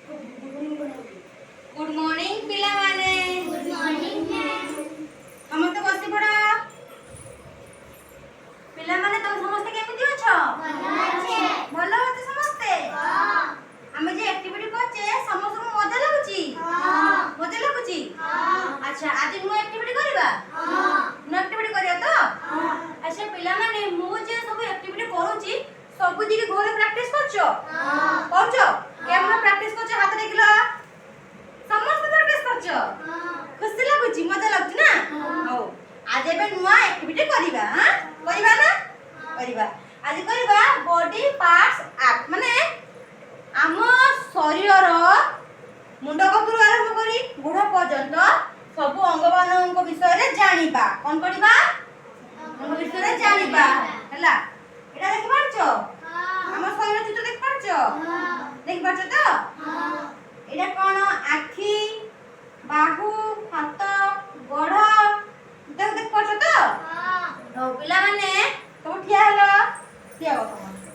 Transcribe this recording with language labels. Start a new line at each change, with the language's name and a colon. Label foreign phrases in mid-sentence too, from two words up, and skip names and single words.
English: good morning
Odia: ପିଲା ମାନେ।
English: good morning ma'am.
Odia: ସମସ୍ତ ବସି ପଡ଼ା। ପିଲା ମାନେ ତୁମ ସମସ୍ତ କେମିତି ଅଛ? ଭଲ ଅଛେ ସମସ୍ତେ। हां। ଆମେ ଯେ ଏକ୍ଟିଭିଟି କରୁଛେ ସମସ୍ତ କୁ ମଜା ଲାଗୁଛି? हां। ମଜା ଲାଗୁଛି? हां। ଅଚ୍ଛା ଆଜି ନୂଆ ଏକ୍ଟିଭିଟି କରିବା? हां। ନୂଆ ଏକ୍ଟିଭିଟି କରିବା ତ? हां। ଅଚ୍ଛା ପିଲା ମାନେ ମୁଁ ଯେ ସବୁ ଏକ୍ଟିଭିଟି କରୁଛି ସବୁ ଦିନେ ଘରେ ପ୍ରାକ୍ଟିସ କରୁଛ? हां। करछो? କେମନ ପ୍ରାକ୍ଟିସ କରୁଛ ହାତ ଦେଖିଲ? ସମସ୍ତ ପ୍ରାକ୍ଟିସ କରୁଛ? हां। ଖୁସି ଲାଗୁଛି ମଜା ଲାଗୁଛି ନା? हां। ହଁ ଆଜି ଏବେ ନୂଆ ଏକ୍ଟିଭିଟି କରିବା ହଁ କରିବା ନା? କରିବା ଆଜି କରିବା
English: body parts
Odia: ଏକ୍ଟ ମାନେ ଆମ ଶରୀର ମୁଣ୍ଡ ଠାରୁ ଆରମ୍ଭ କରି ଗୋଡ଼ ପର୍ଯ୍ୟନ୍ତ ସବୁ ଅଙ୍ଗମାନଙ୍କ ବିଷୟ ରେ ଜାଣିବା କେଉଁ ପଢ଼ିବା ଅଙ୍ଗ ବିଷୟ ରେ ଜାଣିବା ହେଲା ଏଇଟା ଦେଖି ପାରୁଛ ଆମ ଶରୀର ଚିତ୍ର ଦେଖି ପାରୁଛ ଦେଖି ପାରୁଛ ତ ଏଇଟା କଣ ଆଖି ବାହୁ ହାତ ଗୋଡ଼ ଦେଖି ପାରୁଛ ତ ହଁ ପିଲା ମାନେ ତୁମ ଠିଆ ହେଲ ଠିଆ ହୁଅ ତୁମ